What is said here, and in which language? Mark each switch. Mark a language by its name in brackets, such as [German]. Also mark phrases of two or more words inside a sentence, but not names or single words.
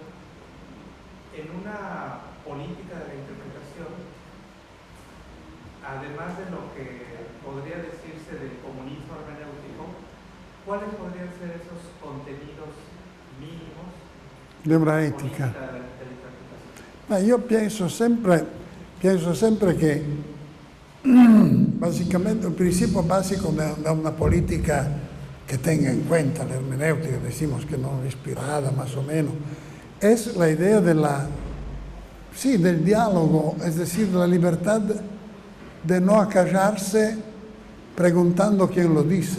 [Spanish] En una política de la interpretación, además de lo que podría decirse del comunismo hermenéutico, ¿cuáles podrían ser esos contenidos mínimos de una ética? De la interpretación? [Italian] Io penso sempre che [Spanish] básicamente el principio básico de una política que tenga en cuenta la hermenéutica, decimos que no inspirada más o menos, es la idea del diálogo, es decir, de la libertad de no acallarse preguntando quién lo dice.